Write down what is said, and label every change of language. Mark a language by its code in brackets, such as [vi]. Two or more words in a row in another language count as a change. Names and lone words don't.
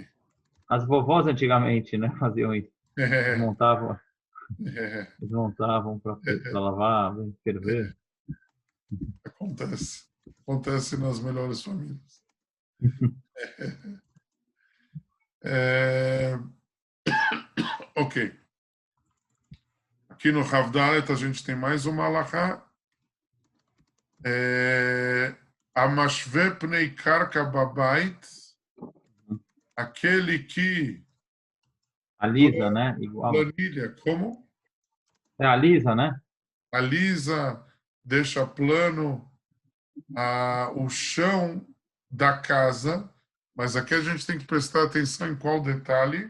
[pt] As vovós antigamente, né, faziam isso. Desmontavam para lavar, ferver. Acontece nas melhores famílias. Ok. Aqui no Havdalet a gente tem mais uma alahá. [he] המשווה פני קרקע בבית, [pt] aquele que alisa, né? Igual. Planilha, como? É alisa, né? Alisa, deixa plano o chão da casa, mas aqui a gente tem que prestar atenção em qual detalhe?